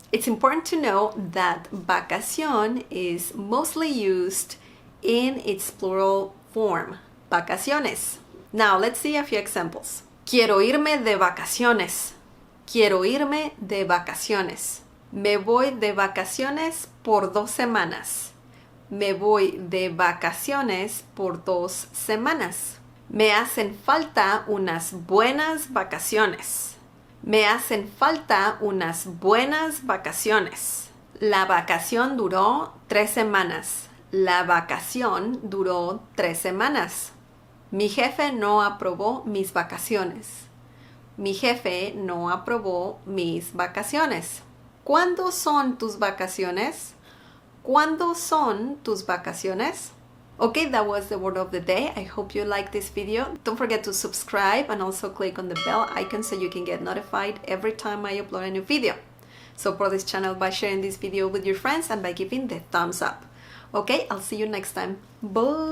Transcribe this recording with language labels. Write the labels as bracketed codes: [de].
[en] It's important to know that vacación is mostly used in its plural form, vacaciones. Now let's see a few examples. [es] Quiero irme de vacaciones. Quiero irme de vacaciones. Me voy de vacaciones por 2 semanas. Me voy de vacaciones por 2 semanas. Me hacen falta unas buenas vacaciones. Me hacen falta unas buenas vacaciones. La vacación duró 3 semanas. La vacación duró 3 semanas. Mi jefe no aprobó mis vacaciones. Mi jefe no aprobó mis vacaciones. ¿Cuándo son tus vacaciones? ¿Cuándo son tus vacaciones? [en] Okay, that was the word of the day. I hope you liked this video. Don't forget to subscribe and also click on the bell icon so you can get notified every time I upload a new video. Support this channel by sharing this video with your friends and by giving the thumbs up. Okay, I'll see you next time. Bye!